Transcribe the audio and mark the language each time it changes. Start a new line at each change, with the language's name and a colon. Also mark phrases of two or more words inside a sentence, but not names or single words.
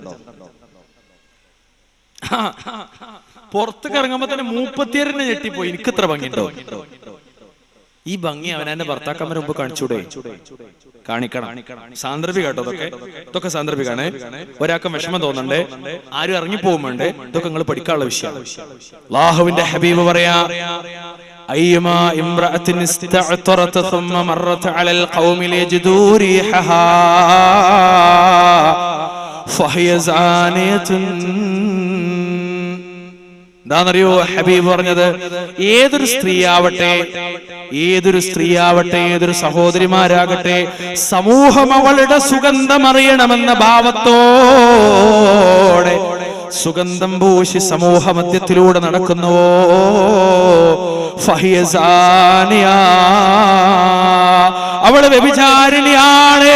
Malayalam: പുറത്തേക്ക് ഇറങ്ങുമ്പോ തന്നെ മൂപ്പത്തിയേറിനെ ഞെട്ടിപ്പോയി, എനിക്ക് ഇത്ര ഭംഗിയുണ്ടോ. ഈ ഭംഗി അവനെ ഭർത്താക്കന്മാരെ മുമ്പ് കാണിച്ചൂടെ? കാണിക്കണം. സാന്ദർഭിക കേട്ടോ, ഇതൊക്കെ സാന്ദർഭികാണ്. ഒരാൾക്ക് വിഷമം തോന്നണ്ടേ, ആരും ഇറങ്ങിപ്പോകുമ്പോണ്ടേ, ഇതൊക്കെ നിങ്ങൾ പഠിക്കാനുള്ള വിഷയമാണ്. അല്ലാഹുവിന്റെ ഹബീബ് പറയാ,
Arabic: أيما امرأة استعطرت ثم مرت على القوم ليجدوا ريحها فهي زانية.
Malayalam: എന്താണെന്നറിയോ ഹബീബ് പറഞ്ഞത്? ഏതൊരു സ്ത്രീയാവട്ടെ, ഏതൊരു സഹോദരിമാരാകട്ടെ, സമൂഹം അവളുടെ സുഗന്ധം അറിയണമെന്ന ഭാവത്തോടെ സുഗന്ധം പൂശി സമൂഹ മധ്യത്തിലൂടെ നടക്കുന്നുവോ അവള് വ്യഭിചാരിണിയാണ്.